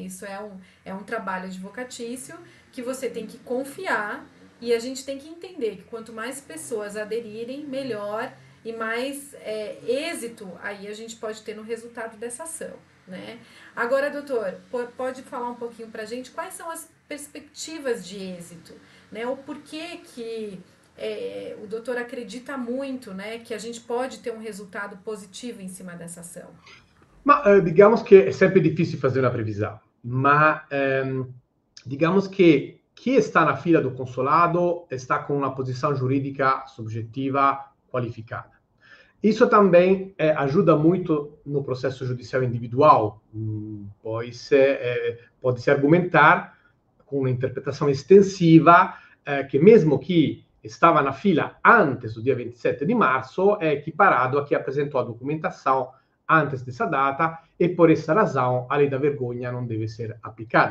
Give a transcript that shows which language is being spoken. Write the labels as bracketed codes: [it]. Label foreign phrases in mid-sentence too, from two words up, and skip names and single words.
[pt] Isso é um trabalho advocatício que você tem que confiar, e a gente tem que entender que quanto mais pessoas aderirem, melhor, e mais êxito aí a gente pode ter no resultado dessa ação, né? Agora, doutor, pode falar um pouquinho para a gente quais são as perspectivas de êxito, né? O porquê que o doutor acredita muito, né, que a gente pode ter um resultado positivo em cima dessa ação? Ma digamos [it] che è sempre difficile fare una previsione, ma [pt] digamos [it] che chi sta [pt] na fila do consolado está com uma posição jurídica subjetiva qualificada. Isso também ajuda muito no processo judicial individual, pois pode-se argumentar com uma interpretação extensiva que mesmo chi estava na fila antes do dia 27 de março é equiparado a quem apresentou a documentação antes dessa data, e por essa razão a lei da vergonha não deve ser aplicada.